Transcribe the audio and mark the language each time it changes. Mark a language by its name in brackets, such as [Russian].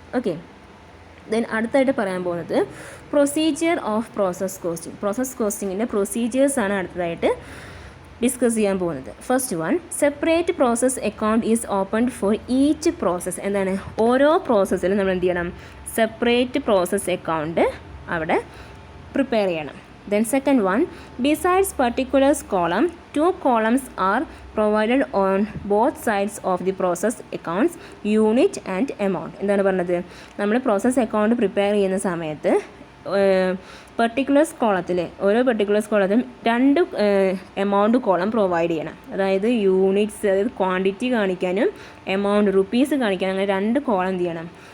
[Malayalam] Okay, then അടുത്തായിട്ട് പറയാൻ പോകുന്നത് procedure of process costing. Process കോസ്റ്റിങ്ങിൻ്റെ പ്രൊസീജിയേഴ്സാണ് അടുത്തതായിട്ട് ഡിസ്കസ് ചെയ്യാൻ പോകുന്നത്. [English] First one, separate process account is opened for each process. [Malayalam] എന്താണ്, ഓരോ പ്രോസസ്സിലും നമ്മൾ എന്ത് ചെയ്യണം, സെപ്പറേറ്റ് പ്രോസസ് അക്കൗണ്ട് അവിടെ പ്രിപ്പയർ ചെയ്യണം. [English] Then second one, besides particulars column, 2 columns are provided on both sides of the process accounts, unit and amount. [Malayalam] എന്താണ് പറഞ്ഞത്, നമ്മൾ പ്രോസസ് അക്കൗണ്ട് പ്രിപ്പയർ ചെയ്യുന്ന സമയത്ത് പെർട്ടിക്കുലേഴ്സ് കോളത്തിൽ, ഓരോ പെർട്ടിക്കുലേഴ്സ് കോളത്തിലും 2 എമൗണ്ട് കോളം പ്രൊവൈഡ് ചെയ്യണം. അതായത് യൂണിറ്റ്സ്, അതായത് ക്വാണ്ടിറ്റി കാണിക്കാനും എമൗണ്ട് റുപ്പീസ് കാണിക്കാനും, അങ്ങനെ 2 കോളം എന്ത് ചെയ്യണം.